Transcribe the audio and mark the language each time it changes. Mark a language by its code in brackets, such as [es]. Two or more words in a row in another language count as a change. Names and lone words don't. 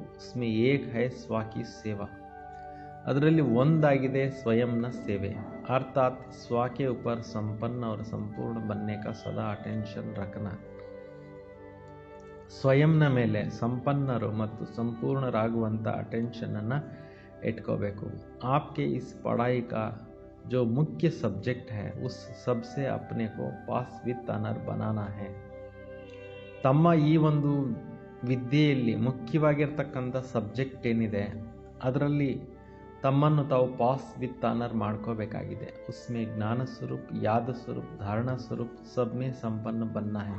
[hi] उसमें एक है स्व की सेवा, [kn] ಅದರಲ್ಲಿ ಒಂದಾಗಿದೆ ಸ್ವಯಂನ ಸೇವೆ. [hi] अर्थात स्व के ऊपर संपन्न और संपूर्ण बनने का सदा अटेंशन रखना. [kn] ಸ್ವಯಂನ ಮೇಲೆ ಸಂಪನ್ನರು ಮತ್ತು ಸಂಪೂರ್ಣರಾಗುವಂಥ ಅಟೆನ್ಷನನ್ನು ಇಟ್ಕೋಬೇಕು. [hi] आपके इस पढ़ाई का जो मुख्य सब्जेक्ट है उस सबसे अपने को [en] pass with honour [hi] बनाना है. [kn] ತಮ್ಮ ಈ ಒಂದು ವಿದ್ಯೆಯಲ್ಲಿ ಮುಖ್ಯವಾಗಿರ್ತಕ್ಕಂಥ ಸಬ್ಜೆಕ್ಟ್ ಏನಿದೆ ಅದರಲ್ಲಿ ತಮ್ಮನ್ನು ತಾವು [en] pass with honour [kn] ಮಾಡ್ಕೋಬೇಕಾಗಿದೆ. [hi] उसमें ज्ञान स्वरूप, याद स्वरूप, धारणा स्वरूप सबमें संपन्न बनना है.